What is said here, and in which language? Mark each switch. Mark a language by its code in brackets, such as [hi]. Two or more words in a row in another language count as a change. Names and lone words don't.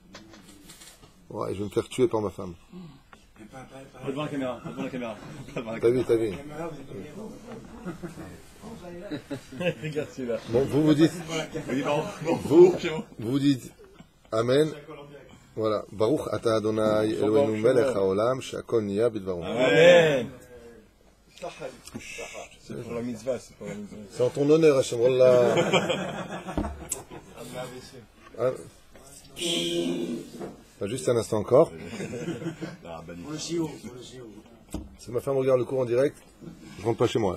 [fr] Ouais, je vais me faire tuer par ma femme. Devant la caméra. T'as vu. Regarde celui-là. Bon, vous dites. Vous dites. Amen. Voilà. [he] ברוך אתה אדוני אלוהינו מלך העולם שהכל נהיה בדברו. Amen. [fr] C'est pour la mitzvah, c'est pour la mitzvah. C'est en ton honneur, Hachem. Wallah. Ah. Juste un instant encore. Pour le chiot. Si ma femme regarde le cours en direct, je rentre pas chez moi là.